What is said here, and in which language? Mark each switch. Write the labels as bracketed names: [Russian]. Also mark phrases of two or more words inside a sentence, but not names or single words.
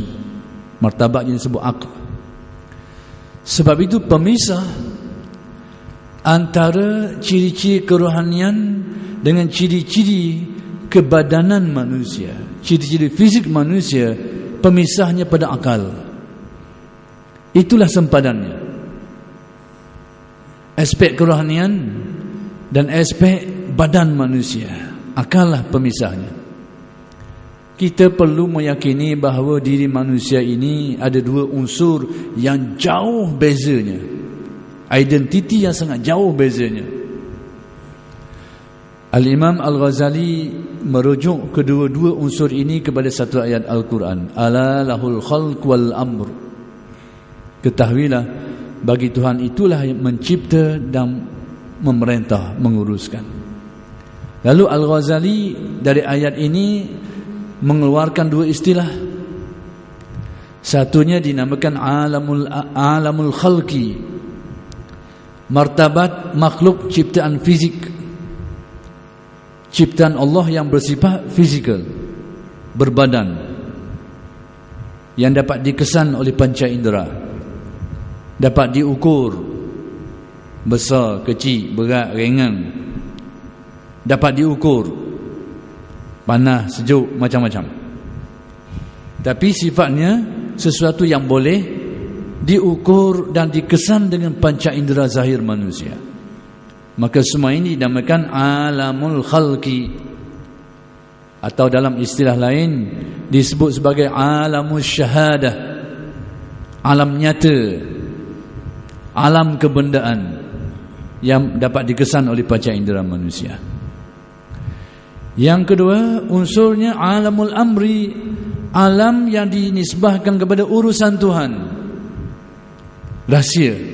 [Malay] Martabatnya disebut akal. Sebab itu pemisah antara ciri-ciri kerohanian dengan ciri-ciri kebadanan manusia, ciri-ciri fisik manusia, pemisahnya pada akal. Itulah sempadannya. Aspek kerohanian dan aspek badan manusia, akallah pemisahnya. Kita perlu meyakini bahawa diri manusia ini ada dua unsur yang jauh bezanya, identiti yang sangat jauh bezanya. Al-Imam Al-Ghazali merujuk kedua-dua unsur ini kepada satu ayat Al-Quran, [Arabic] ألا له الخلق والأمر. [Malay] Ketahuilah, bagi Tuhan itulah yang mencipta dan memerintah, menguruskan. Lalu Al-Ghazali dari ayat ini mengeluarkan dua istilah. Satunya dinamakan [Arabic] عالم الخلق, [Malay] martabat makhluk ciptaan fisik, ciptaan Allah yang bersifat fizikal, berbadan, yang dapat dikesan oleh panca indera, dapat diukur, besar, kecil, berat, ringan, dapat diukur, panas, sejuk, macam-macam. Tapi sifatnya sesuatu yang boleh diukur dan dikesan dengan panca indera zahir manusia. Maka semua ini dinamakan [Arabic] عالم الخلق, [Malay] atau dalam istilah lain disebut sebagai [Arabic] عالم الشهادة, [Malay] alam nyata, alam kebendaan. yang dapat dikesan oleh panca indera manusia. Yang kedua, unsurnya [Arabic] عالم الأمر, [Malay] alam yang dinisbahkan kepada urusan Tuhan, rahsia.